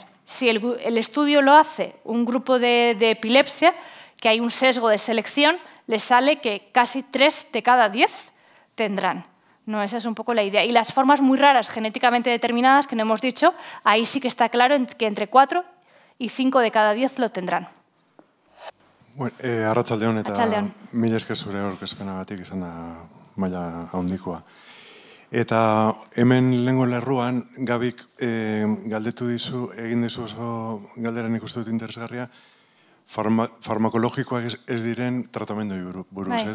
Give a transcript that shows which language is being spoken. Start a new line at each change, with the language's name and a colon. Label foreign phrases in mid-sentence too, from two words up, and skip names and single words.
Spanish: Si el estudio lo hace un grupo de epilepsia, que hay un sesgo de selección, le sale que casi 3 de cada 10 tendrán. No, esa es un poco la idea. Y las formas muy raras, genéticamente determinadas, que no hemos dicho, ahí sí que está claro que entre 4 y 5 de cada 10 lo tendrán.
Basque: Arratsaldeon eta mila esker zure aurkezpenagatik izan da maila handikoa. Eta hemen lehengo lerruan, Gabik galdetu dizu, egin dizu oso galdera nik uste dut interesgarria, farmakologikoak ez diren tratamendoi buruz, ez?